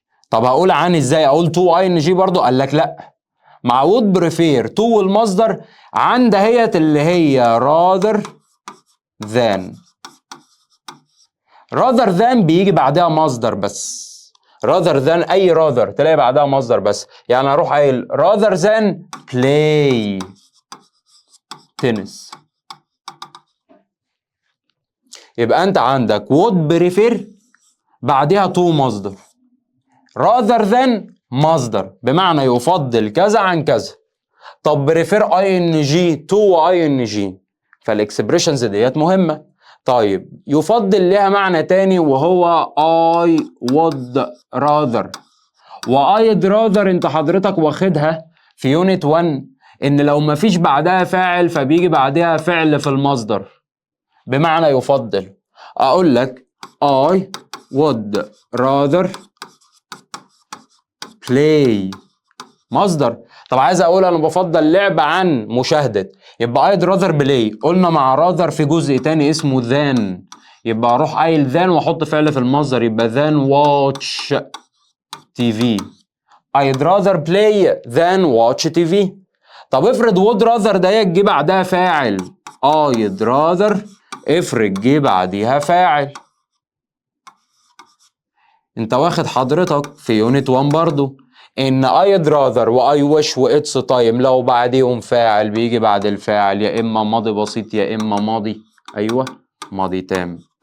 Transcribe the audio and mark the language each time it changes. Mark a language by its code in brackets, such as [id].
[ar] طب هقول عن ازاي؟ اقول تو اي ان جي برضو؟ قال لك لا، مع [en] would prefer to [ar] والمصدر عن دهيت اللي هي [en] rather than. rather than [ar] بيجي بعدها مصدر بس. rather than اي rather تلاقي بعدها مصدر بس. يعني اروح قايل [en] rather than play tennis. [ar] يبقى انت عندك [en] would prefer [ar] بعدها to مصدر، [en] rather than [ar] مصدر بمعنى يفضل كذا عن كذا. طب [en] prefer ing to ing، [ar] فالاكسبريشنز ديت مهمه. طيب يفضل ليها معنى تاني وهو [en] I would rather. [ar] وأيد rather انت حضرتك واخدها في يونت 1 ان لو مفيش بعدها فاعل فبيجي بعدها فعل في المصدر بمعنى يفضل. اقول لك [en] I would rather play مصدر. [ar] طب عايز اقول انا بفضل لعب عن مشاهدة، يبقى [en] I'd rather play. [ar] قلنا مع rather في جزء تاني اسمه than، يبقى اروح قايل than واحط فعل في المصدر يبقى [en] than watch TV. I'd rather play than watch TV. [ar] طب افرض [en] would rather [ar] ده جه بعدها فاعل، [en] I'd rather [ar] افرض جه بعديها فاعل. انت واخد حضرتك في يونت 1 برضو ان [en] I'd rather [ar] و [en] I wish [ar] و [en] it's time [ar] لو بعديهم فاعل بيجي بعد الفاعل يا اما ماضي بسيط يا اما ماضي، ايوه ماضي تام.